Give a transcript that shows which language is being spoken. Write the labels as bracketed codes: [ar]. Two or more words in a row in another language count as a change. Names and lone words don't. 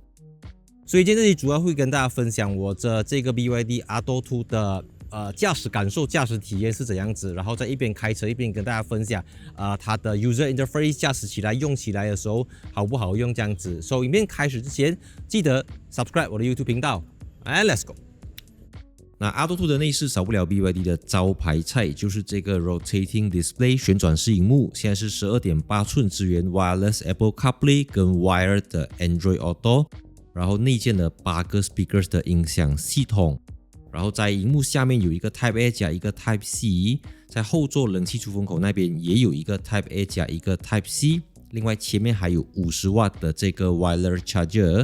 [zh] 所以今天這裡主要會跟大家分享我這個 BYD Atto 2的駕駛感受、駕駛體驗是怎樣子，然後在一邊開車一邊跟大家分享它的 [en] user interface [zh] 駕駛起來用起來的時候好不好用這樣子。所以影片開始之前記得 subscribe 我的 YouTube 頻道。 [en] Let's go。 [zh] 那 Atto 2的內飾少不了 BYD 的招牌菜，就是這個 [en] Rotating Display [zh] 旋轉式螢幕，現在是 12.8 寸，支援 Wireless Apple CarPlay 跟 Wired 的 Android Auto，然後內建了8個 Speakers 的音響系統，然後在螢幕下面有一個 Type A 加一個 Type C， 在後座冷氣出風口那邊也有一個 Type A 加一個 Type C， 另外前面還有50瓦的這個 [en] Wireless Charger。